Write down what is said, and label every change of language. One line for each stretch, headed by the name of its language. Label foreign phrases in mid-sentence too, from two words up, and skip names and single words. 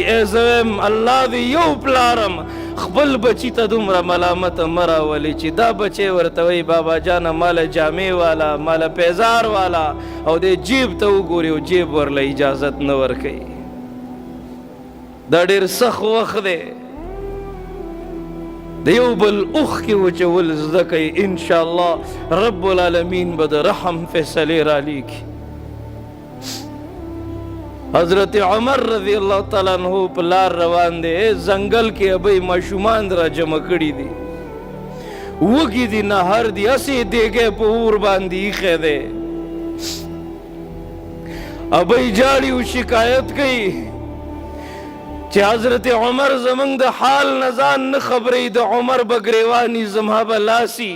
Pashto: ای زه وایم الله دې یو پلارم خپل بچي ته دومره ملامته مه راولي چې دا بچی ورته وایي بابا جانه ماله جامې والا، ماله پیزار والا، او دې جیب ته وګوري او جیب ورله اجازت نه ورکوي. دا ډېر سخت وخت دی، د یو بل اوښکې وچول زده کوئ.
Arabic: انشاءالله رب العالمین
Pashto: به د رحم فیصلې رالیږي. حضرت عمر
Arabic: رضی اللہ تعالیٰ عنہ
Pashto: په لار روان دی، ځنګل کې ابۍ ماشومان را جمع کړي دي، وږي دي، نهر دي، هسې دیګی په اور باندې ایښی دی. ابۍ جاړي او شکایت کوي چې حضرت عمر زمونږ د حال نه ځان نه خبروي، د عمر به ګریواني زما به لاسي.